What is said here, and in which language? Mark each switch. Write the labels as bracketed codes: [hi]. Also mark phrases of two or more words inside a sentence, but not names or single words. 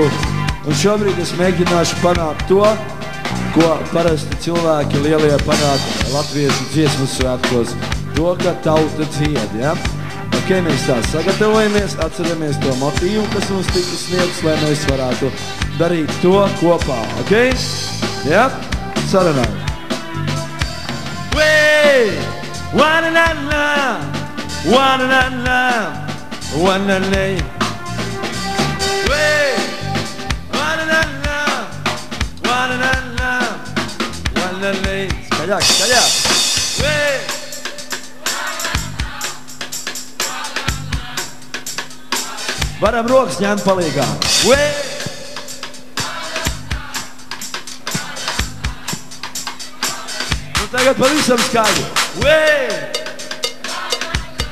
[lv] Un šobrīd es mēģināšu panākt to, ko parasti cilvēki lielie panāk latviešu dziesmu svētkos. To, ka tauta dzied, ja? Ok, mēs tā sagatavojamies, atceramies to motīvu, kas mums tika sniegts, lai mēs varētu darīt to kopā, ok? Ja? Sarunājam. Wa-na-na-na, wa-na-na-na, wa-na-na. Wa-na-na-na, wa-na-na-na, wa-na-na. Skaļāk, skaļāk. Varam rokas ņemt palīgā. Nu tagad pavisam skaļi.